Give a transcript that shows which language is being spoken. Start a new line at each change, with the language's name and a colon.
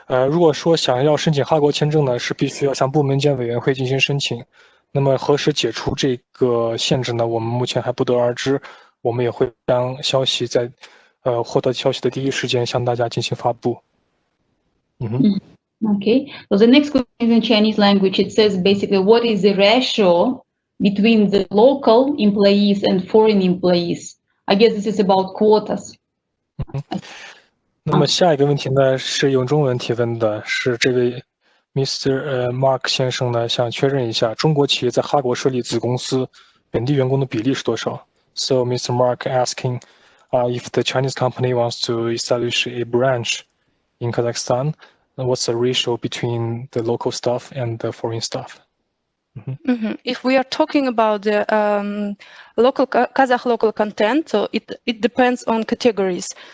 Chinese: 如果说想要申请哈国签证呢，是必须要向部门间委员会进行申请。那么何时解除这个限制呢？我们目前还不得而知。我们也会将消息在获得消息的第一时间向大家进行发布。
English: Okay. So the next question is in Chinese language. It says basically, what is the ratio between the local employees and foreign employees? I guess this is about quotas.
Chinese: 那么下一个问题呢，是用中文提问的，是这位 Mr. Mark 先生呢，想确认一下中国企业在哈国设立子公司本地员工的比例是多少 ？
English: So Mr. Mark asking if the Chinese company wants to establish a branch in Kazakhstan, what's the ratio between the local staff and the foreign staff? If we are talking about the local Kazakh local content, so it depends on categories.